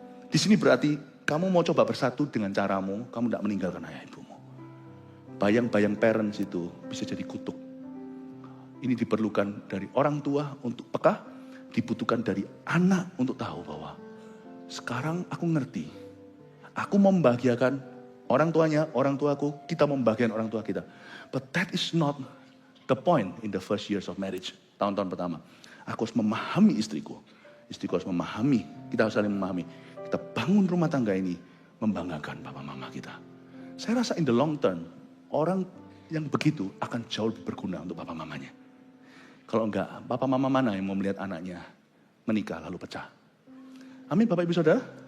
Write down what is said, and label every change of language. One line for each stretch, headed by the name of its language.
Indonesian: Di sini berarti kamu mau coba bersatu dengan caramu, kamu tidak meninggalkan ayah ibumu. Bayang-bayang parents itu bisa jadi kutuk. Ini diperlukan dari orang tua untuk peka, dibutuhkan dari anak untuk tahu bahwa sekarang aku ngerti. Aku membahagiakan orang tuanya, orang tuaku, kita membahagiakan orang tua kita.
English: But that is not the point in the first years of marriage.
Indonesian: Tahun-tahun pertama. Aku harus memahami istriku. Istriku harus memahami, kita harus saling memahami. Kita bangun rumah tangga ini membanggakan papa mama kita. Saya rasa
English: in the long term,
Indonesian: orang yang begitu akan jauh lebih berguna untuk papa mamanya. Kalau enggak, papa mama mana yang mau melihat anaknya menikah lalu pecah? Amin Bapak Ibu Saudara.